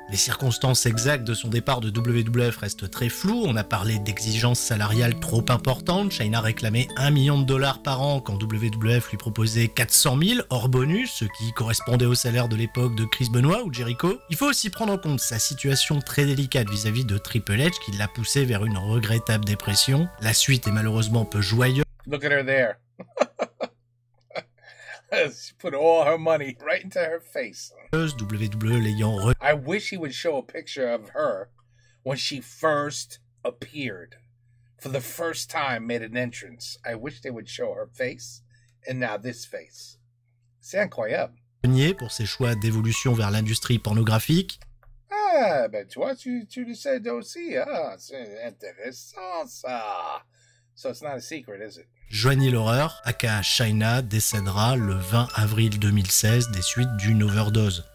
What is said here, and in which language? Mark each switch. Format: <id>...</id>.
<fr>Les circonstances exactes de son départ de WWF restent très floues, on a parlé d'exigences salariales trop importantes, Chyna réclamait $1 million par an quand WWF lui proposait 400 000 hors bonus, ce qui correspondait au salaire de l'époque de Chris Benoit ou Jericho. Il faut aussi prendre en compte sa situation très délicate vis-à-vis de Triple H qui l'a poussé vers une regrettable dépression. La suite est malheureusement peu joyeuse.</fr> <en>Look at her there. She put all her money right into her face.</en> <fr>WWE l'ayant</fr> <en>I wish he would show a picture of her when she first appeared. For the first time made an entrance. I wish they would show her face and now this face.</en> <fr>C'est incroyable. Pour ses choix d'évolution vers l'industrie pornographique. Ah, ben tu vois, tu le sais aussi. Ah, c'est intéressant ça.</fr> <en>So it's not a secret, is it?</en> <fr>Joanie Laurer, aka Chyna, décédera le 20 avril 2016 des suites d'une overdose.</fr>